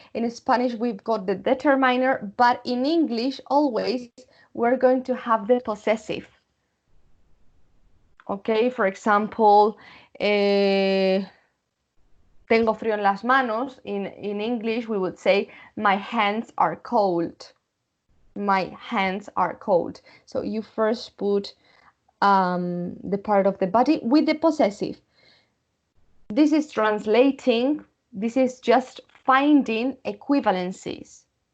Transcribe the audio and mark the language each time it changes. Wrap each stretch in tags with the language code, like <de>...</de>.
<en>In Spanish, we've got the determiner, but in English, always, we're going to have the possessive. Okay, for example,</en> <es>tengo frío en las manos.</es> <en>In English, we would say, my hands are cold. My hands are cold. So you first put the part of the body with the possessive. This is translating. This is just finding equivalencies.</en>